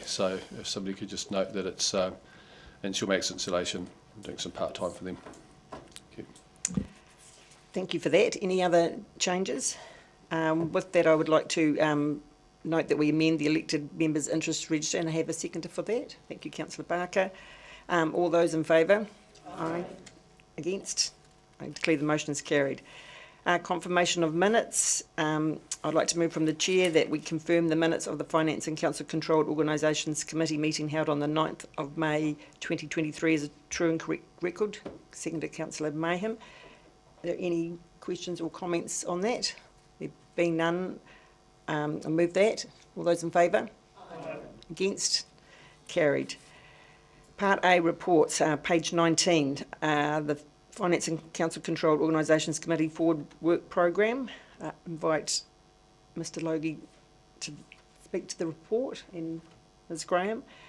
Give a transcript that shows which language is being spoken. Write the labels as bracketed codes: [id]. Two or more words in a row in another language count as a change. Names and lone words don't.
[en] So if somebody could just note that it's Insulmax Insulation, I'm doing some part-time for them. Thank you. Thank you for that. Any other changes? With that, I would like to note that we amend the elected members' interest register, and I have a seconder for that. Thank you, Councillor Barker. All those in favour? Aye. Against? I declare the motion is carried. Confirmation of minutes. I'd like to move from the chair that we confirm the minutes of the Finance and Council Controlled Organisations Committee meeting held on the 9th of May 2023 as a true and correct record. Second to Councillor Mayhem. Are there any questions or comments on that? There being none, I move that. All those in favour? Aye. Against? Carried. Part A reports, page 19, the Finance and Council Controlled Organisations Committee Forward Work Programme. Invite Mr Logie to speak to the report, and Ms Graham.